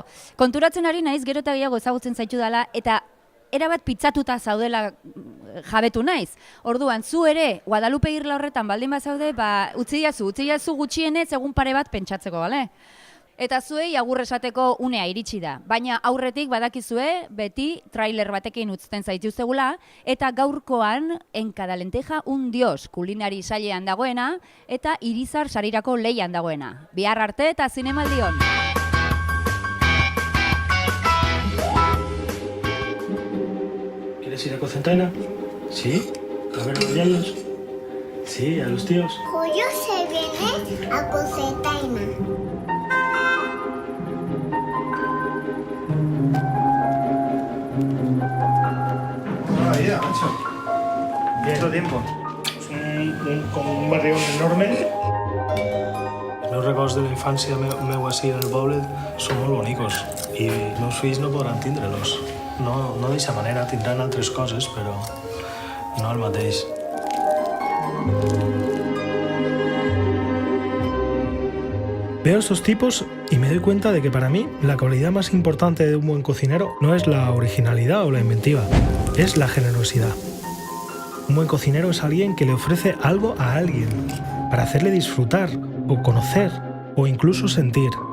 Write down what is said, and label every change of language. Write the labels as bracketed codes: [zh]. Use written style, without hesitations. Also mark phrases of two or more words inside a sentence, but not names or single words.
[eu] Konturatzen ari naiz gero eta gehiago ezagutzen zaitu dela, eta erabat pitzatuta zaudela jabetu naiz. Orduan, zu ere, Guadalupe Irla horretan baldin bazaude, utzi jazu gutxienez egun pare bat pentsatzeko, bale? Eta zuei agur esateko unea iritsi da. Baina aurretik badakizue beti trailer batekin utzten zaituztegula, eta gaurkoan En cada lenteja un dios kulinari sailean dagoena, eta Irizar sarirako leian dagoena. Bihar arte eta zinemaldion! [es] ¿Quieres ir a Cocentaina? ¿Sí? ¿A ver a los yayos? Sí, a los tíos. Julio se viene a Cocentaina. Buena vida, macho. ¿Cuánto tiempo? Es un barrio enorme. [ca] Los records de la infancia meu així en el poble són molt bonics i els meus fills no podran tindre-los. No d'aquesta manera, tindran altres coses, però no el mateix. [es] Veo estos tipos y me doy cuenta de que para mí la cualidad más importante de un buen cocinero no es la originalidad o la inventiva, es la generosidad. Un buen cocinero es alguien que le ofrece algo a alguien para hacerle disfrutar o conocer o incluso sentir.